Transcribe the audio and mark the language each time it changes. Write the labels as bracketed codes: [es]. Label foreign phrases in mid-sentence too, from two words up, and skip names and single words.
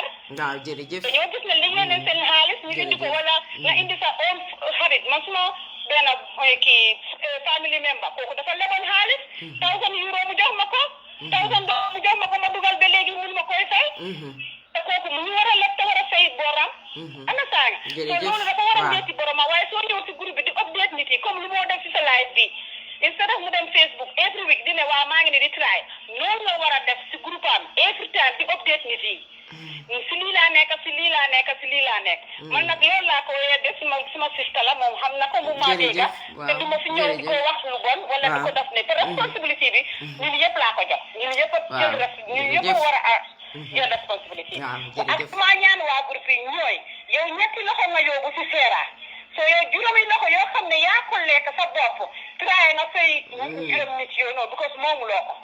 [wo] waaw jërëjëf dañoo gis ne li ngeen leen seen xaalis ñu indi ko wala nga indi sa own xarit man suma benn kii family member kooku dafa leboon xaalis 1000 euro mu jox ma ko 1000 dollars mu jox ma ko ma dugal ba léegi mun ma koy fay te kooku mu ngi war a leb te war a fay boram ana saaga te loolu dafa war a ñetti boroma waaye soo ñëw si groupe bi di update nit yi comme lu moo def si sa live bi instead of mu dem Facebook [en] every week [wo] di ne waa maa ngi ne di try noonu la war a def si groupe am [en] every time [wo] di update nit yi si lii laa nekk si lii laa nekk si lii laa nekk man nag loolu laa ko de suma sista la moom xam na ko mu maa dégga te du ma fi ñëw di ko wax lu bon wala di ko def ne te responsibility bi ñun yëpp laa ko jox ñun yëpp ñun yëpp war a jël responsibility ak suma ñaan waa groupe yi ñooy yow ñetti loxo nga yóbbu si seera so yow juróomi loxo yoo xam ne yaa ko lekk sa bopp try nga fay juróom nit yooyu noonu because moomuloo ko